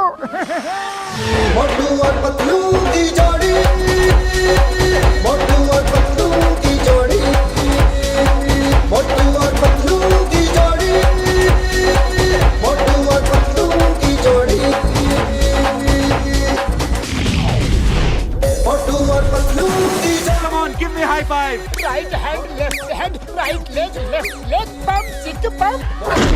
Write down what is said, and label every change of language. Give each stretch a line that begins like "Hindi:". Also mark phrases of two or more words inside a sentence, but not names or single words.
Hindi: मोटू और पतलू की जोड़ी, मोटू और पतलू की जोड़ी, मोटू और पतलू की जोड़ी, मोटू और पतलू की जोड़ी, मोटू और पतलू की जोड़ी।
English: Come on, give me high five. right hand left hand, right leg left leg, बम सिक बम।